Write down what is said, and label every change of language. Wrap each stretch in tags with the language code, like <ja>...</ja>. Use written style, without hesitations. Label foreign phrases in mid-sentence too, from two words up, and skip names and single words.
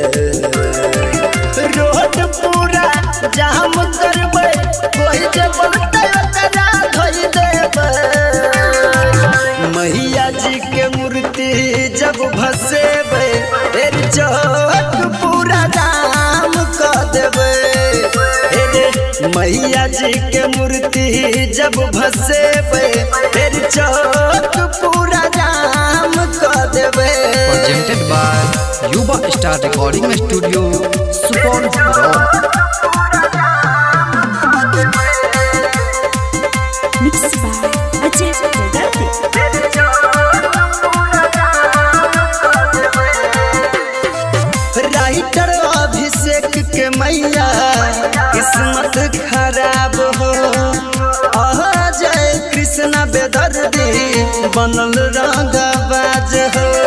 <bho>रोड पूरा जाम करबै कोई जे बोलतै ओकरा धोई देब मैया जी के मूर्ति जब भसेबै चौक पूरा जाम कर देबै मैया जी के मूर्ति जब भसेबे चौक पूरा जाम कर देबे।</bho> <en>Presented by Yuba Star Recording Studio, Supan. Mixed by Ajay Dugarte.</en> <bho>राइटर अभिषेक के मैया किस्मत खराब हो अजय कृष्ण बेदर्दी बनल रंगबाज हो</bho>